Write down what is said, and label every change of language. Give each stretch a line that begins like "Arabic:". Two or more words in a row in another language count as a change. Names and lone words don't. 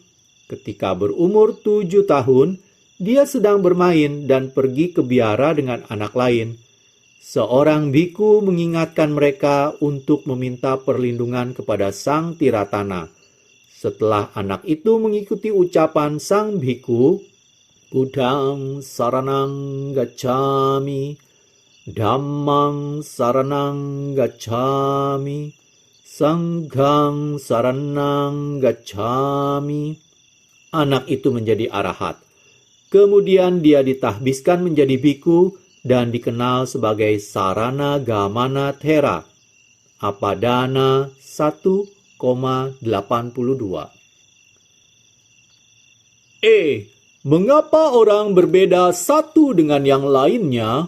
Indonesian: Ketika berumur 7 tahun, dia sedang bermain dan pergi ke biara dengan anak lain. Seorang biku mengingatkan mereka untuk meminta perlindungan kepada Sang Tiratana. Setelah anak itu mengikuti ucapan sang biku,
Pali: Buddhang saranang gacchami, Dhammang saranang gacchami, Sanghang saranang gacchami.
Indonesian: Anak itu menjadi arahat. Kemudian dia ditahbiskan menjadi biku dan dikenal sebagai Saranagamana Thera. Apadana 1,82. Mengapa orang berbeda satu dengan yang lainnya?